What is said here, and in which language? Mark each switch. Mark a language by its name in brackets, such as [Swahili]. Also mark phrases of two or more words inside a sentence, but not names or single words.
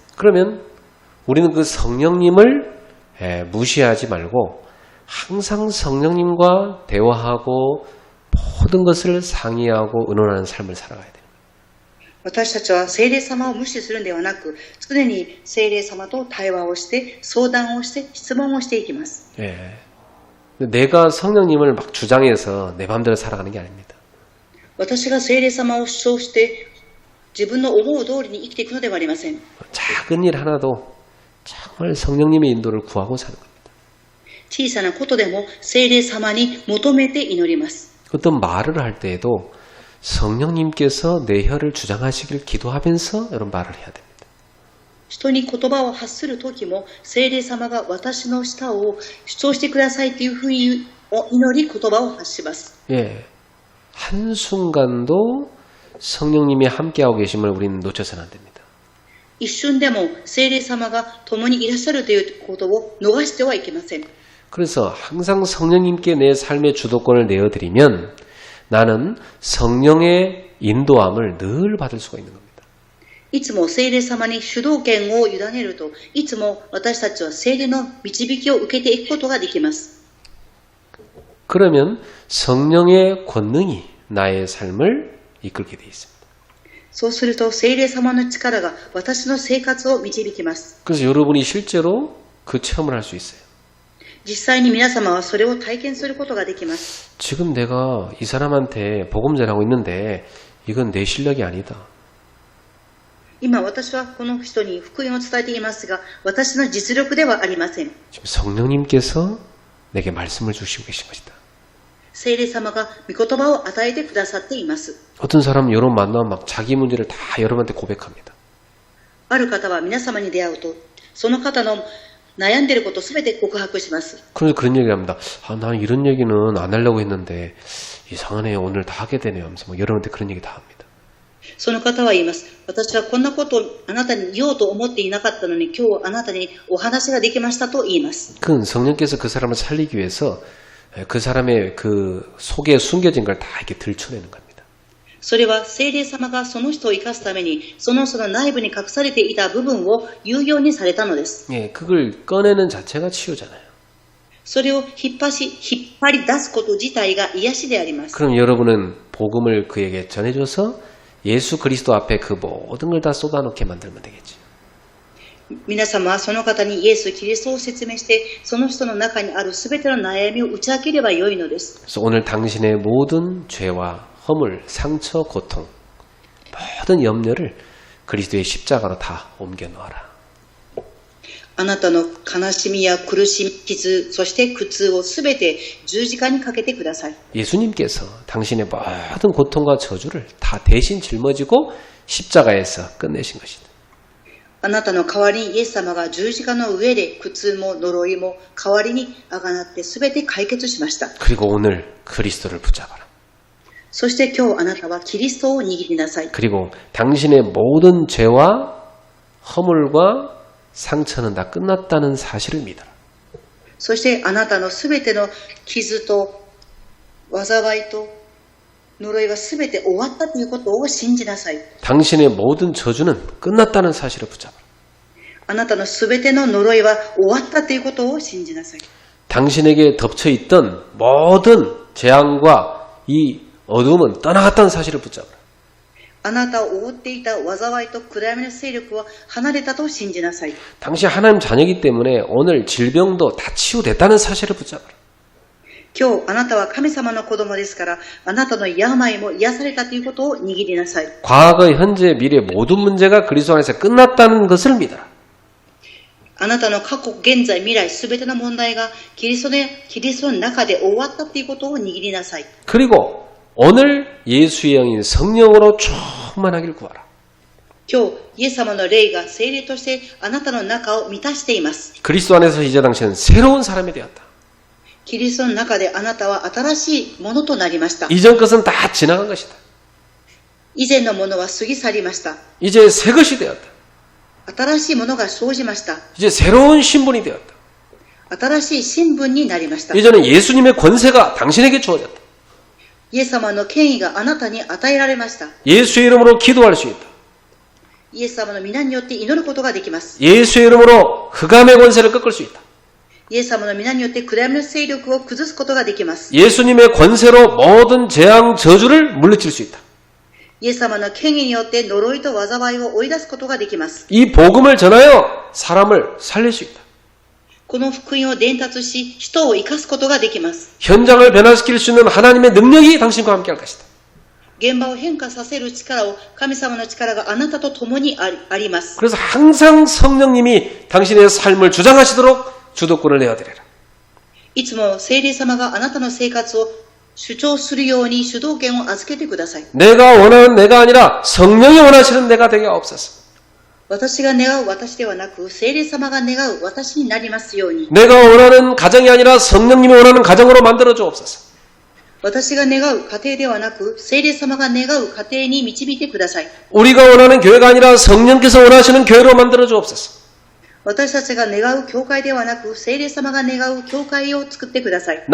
[Korean] 그러면 우리는 그 성령님을 무시하지 말고 항상 성령님과 대화하고 모든 것을 상의하고 의논하는 삶을 살아가야 돼요. [Japanese] 私たちは聖霊様を無視するのではなく、常に聖霊様と対話をして、相談をして、質問をしていきます。 [Korean] 예. 내가 성령님을 막 주장해서 내 마음대로 살아가는 게 아닙니다. [Japanese] 私が聖霊様を主張して、自分の思う通りに生きていくのではありません。 [Korean] 작은 일 하나도 정말 성령님의 인도를 구하고 사는 겁니다. [Japanese] 小さなことでも聖霊様に求めて祈ります。 [Korean] 어떤 말을 할 때에도 성령님께서 내 혀를 주장하시길 기도하면서 이런 말을 해야 됩니다. [Japanese] 人に言葉を発するときも、聖霊様が私の舌を主張してくださいというふうに祈り言葉を発します。 [Korean] 예. 한순간도 성령님이 함께하고 계심을 우리는 놓쳐서는 안 됩니다. [Japanese] 一瞬でも聖霊様が共にいらっしゃるということを逃してはいけません。 [Korean] 그래서 항상 성령님께 내 삶의 주도권을 내어드리면 나는 성령의 인도함을 늘 받을 수가 있는 겁니다. [Japanese] いつも聖霊様に主導権を委ねると、いつも私たちは聖霊の導きを受けていくことができます。 [Korean] 그러면 성령의 권능이 나의 삶을 이끌게 되어 있습니다. [Japanese] そうすると聖霊様の力が私の生活を導きます。 [Korean] 그래서 여러분이 실제로 그 체험을 할 수 있어요. [Japanese] 実際に皆様はそれを体験することができます。 [Korean] 지금 내가 이 사람한테 복음 전하고 있는데 이건 내 실력이 아니다. [Japanese] 今私はこの人に福音を伝えていますが、私の実力ではありません。 [Korean] 지금 성령님께서 내게 말씀을 주시고 계신 것이다. [Japanese] 聖霊様が御言葉を与えてくださっています。 [Korean] 어떤 사람은 여러분 만나면 막 자기 문제를 다 여러분한테 고백합니다. [Japanese] ある方は皆様に出会うと、その方の悩んでいることをすべて告白します。 [Korean] 그래서 그런 얘기를 합니다. 아, 나는 이런 얘기는 안 하려고 했는데 이상하네 오늘 다 하게 되네요 하면서 뭐 여러분한테 그런 얘기 다 합니다. [Japanese] その方は言います。私はこんなことをあなたに言おうと思っていなかったのに、今日あなたにお話ができましたと言います。 [Korean] 그건 성령께서 그 사람을 살리기 위해서 그 사람의 그 속에 숨겨진 걸 다 이렇게 들춰내는 겁니다. [Japanese] それは聖霊様がその人を生かすために、その人の内部に隠されていた部分を有用にされたのです。 [Korean] 예, 그걸 꺼내는 자체가 치유잖아요. [Japanese] それを引っ張り出すこと自体が癒しであります。 [Korean] 그럼 여러분은 복음을 그에게 전해줘서 예수 그리스도 앞에 그 모든 걸 다 쏟아놓게 만들면 되겠지. [Japanese] 皆様はその方にイエス・キリストを説明して、その人の中にあるすべての悩みを打ち明ければよいのです。 [Korean] 그래서 오늘 당신의 모든 죄와 허물, 상처, 고통, 모든 염려를 그리스도의 십자가로 다 옮겨 놓아라. [Japanese] あなたの悲しみや苦しみ、傷、そして苦痛をすべて十字架にかけてください。 [Korean] 예수님께서 당신의 모든 고통과 저주를 다 대신 짊어지고 십자가에서 끝내신 것이다. [Japanese] あなたの代わりにイエス様が十字架の上で苦痛も呪いも代わりにあがなってすべて解決しました。 [Korean] 그리고 오늘 그리스도를 붙잡아라. [Japanese] そして今日あなたはキリストを握りなさい。 [Korean] 그리고 당신의 모든 죄와 허물과 상처는 다 끝났다는 사실을 믿어라. [Japanese] そしてあなたのすべての傷と災いと呪いはすべて終わったということを信じなさい。 [Korean] 당신의 모든 저주는 끝났다는 사실을 붙잡아라. [Japanese] あなたのすべての呪いは終わったということを信じなさい。 [Korean] 당신에게 덮쳐있던 모든 재앙과 이 어둠은 떠나갔다는 사실을 붙잡아라. [Japanese] あなたを覆っていた災いと暗闇の勢力は離れたと信じなさい。 [Korean] 당신 하나님 자녀이기 때문에 오늘 질병도 다 치유됐다는 사실을 붙잡아라. [Japanese] 今日あなたは神様の子供ですから、あなたの病も癒されたということを握りなさい。 [Korean] 과거, 현재, 미래 모든 문제가 그리스도 안에서 끝났다는 것을 믿어라. [Japanese] あなたの過去、現在、未来、すべての問題がキリストの中で終わったということを握りなさい。 [Korean] 그리고 오늘 예수의 영인 성령으로 충만하기를 구하라. [Japanese] 今日、イエス様の霊が聖霊としてあなたの中を満たしています。 [Korean] 그리스도 안에서 이제 당신은 새로운 사람이 되었다. [Japanese] キリストの中であなたは新しいものとなりました。 [Korean] 이전 것은 다 지나간 것이다. [Japanese] 以前のものは過ぎ去りました。 [Korean] 이제 새 것이 되었다. [Japanese] 新しいものが生じました。 [Korean] 이제 새로운 신분이 되었다. [Japanese] 新しい新聞になりました。 [Korean] 이제는 예수님의 권세가 당신에게 주어졌다. [Japanese] イエス様の権威があなたに与えられました。 [Korean] 예수의 이름으로 기도할 수 있다. [Japanese] イエス様の皆によって祈ることができます。 [Korean] 예수의 이름으로 흑암의 권세를 꺾을 수 있다. [Japanese] イエス様の皆によって暗闇の勢力を崩すことができます。 [Korean] 예수님의 권세로 모든 재앙 저주를 물리칠 수 있다. [Japanese] イエス様の権威によって呪いと災いを追い出すことができます。 [Korean] 이 복음을 전하여 사람을 살릴 수 있다. [Japanese] この福音を伝達し、人を生かすことができます。 [Korean] 현장을 변화시킬 수 있는 하나님의 능력이 당신과 함께 할 것이다. [Japanese] 現場を変化させる力を、神様の力があなたと共にあります。 [Korean] 그래서 항상 성령님이 당신의 삶을 주장하시도록 주도권을 내어드려라. [Japanese] いつも聖霊様があなたの生活を主張するように主導権を預けてください。 [Korean] 내가 원하는 내가 아니라 성령이 원하시는 내가 되게 하옵소서. [Japanese] 私が願う私ではなく、聖霊様が願う私になりますように。 [Korean] 내가 원하는 가정이 아니라 성령님이 원하는 가정으로 만들어 주옵소서. [Japanese] 私が願う家庭ではなく、聖霊様が願う家庭に導いてください。 [Korean] 우리가 원하는 교회가 아니라 성령께서 원하시는 교회로 만들어 주옵소서. [Japanese] 私たちが願う教会ではなく、聖霊様が願う教会を作ってください。